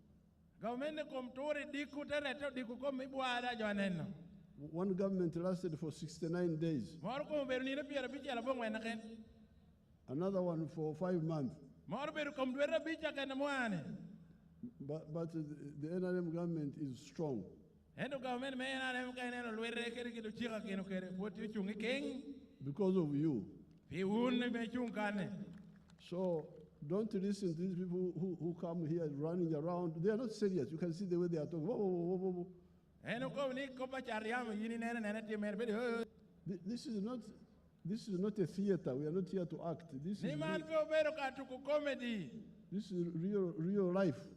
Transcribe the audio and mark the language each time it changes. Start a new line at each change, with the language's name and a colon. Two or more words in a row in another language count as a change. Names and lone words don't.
English: One government lasted for 69 days. Another one for 5 months. But the NRM government is strong.
Acoli: Endo government me NRM ka neno lwere kere kido chika keno kere poti chungi king.
English: Because of you.
Acoli: Pi un me chungkane.
English: So don't listen to these people who come here running around. They are not serious. You can see the way they are talking. Whoa, whoa, whoa, whoa. This is not a theater. We are not here to act. This is real life.